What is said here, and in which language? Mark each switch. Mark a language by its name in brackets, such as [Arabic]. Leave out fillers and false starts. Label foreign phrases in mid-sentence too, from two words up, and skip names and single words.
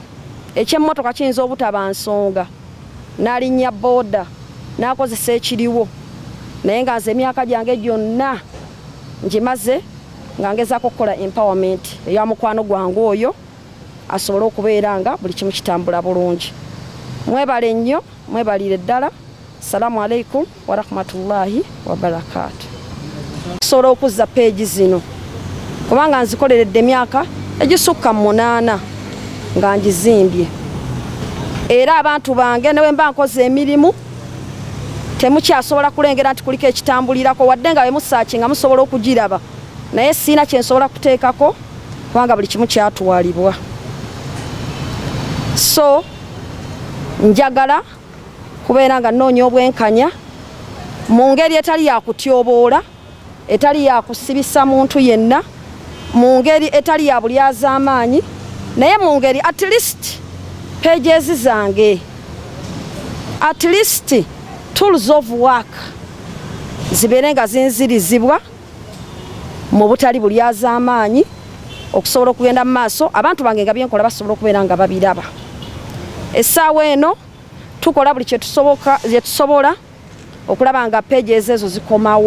[Ganda] Ekyemmotoka kiyinza obutaba nsonga, n'alinnya booda n'akozesa ekiriwo, naye nga nze emyaka gyange gyonna ngimaze nga ngezaako okukola empowerment eya mukwano gwange oyo asobole okubeera nga buli kimu kitambula bulungi. Mwebale nnyo, mwebalire ddala. [Arabic] السلام عليكم ورحمة الله وبركاته. [Ganda] Kusobola okuzza page zino kubanga nzikoleredde emyaka egisukka 8 nga ngizimbye, era abantu bange newe mba nkoze emirimu temukyasobola kulengera nti kuliko ekitambulirako wadde nga bemusaakinga musobola okugiraba, naye siina kyensobola kuteekako kubanga buli kimu kyatwalibwa. So njagala kubeera nga nnoonya obwenkanya mu ngeri etali yakutyoboola, etali yakusibisa muntu yenna, mu ngeri etali ya bulyazaamaanyi, naye mu ngeri [English] at least pages [Ganda] zange, [English] at least tools of work [Ganda] zibeere nga zinzirizibwa mu butali bulyazaamaanyi okusobola okugenda mu maaso abantu bange nga byenkola basobola okubeera nga babiraba. Essaawa eno tukola buli kye tusobola okulaba nga pages ezo zikomawo.